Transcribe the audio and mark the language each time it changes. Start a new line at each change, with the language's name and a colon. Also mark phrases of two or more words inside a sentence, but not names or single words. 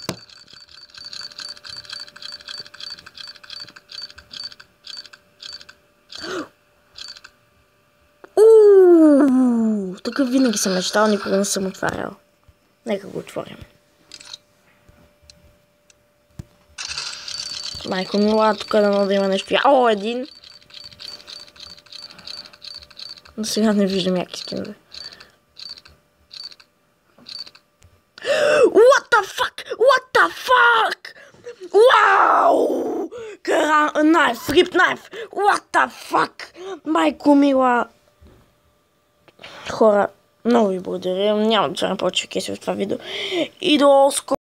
Bulgarian: Такъв винаги съм мечтал, никога не съм отварял. Нека го отворим. Майко мила, тук да има нещо. О, един! Но сега не виждам яки скинове.
English: What the fuck? What the fuck?
Bulgarian: Вау!
English: Knife, flip knife! What the fuck?
Bulgarian: Майко мила! Хора, много ви благодаря. Няма да се повече кейси в това видео. И до скоро!